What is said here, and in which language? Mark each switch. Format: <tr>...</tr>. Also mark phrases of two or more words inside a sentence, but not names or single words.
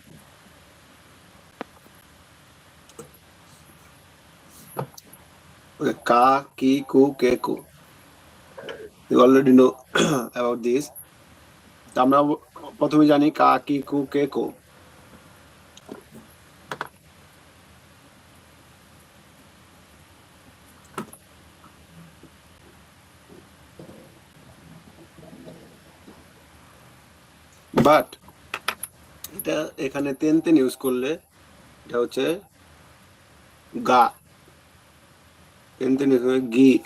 <ja>okay か き く け こ</ja> <en>you already know about this</en> <bn>আমরা প্রথমে জানি</bn> <ja>か き く け こ</ja> <bn>বাট এটা এখানে</bn> <ja>てん てん</ja> <bn>ইউজ করলে এটা হচ্ছে গা</bn> <ja>てん てん</ja> <bn>এখানে গি</bn>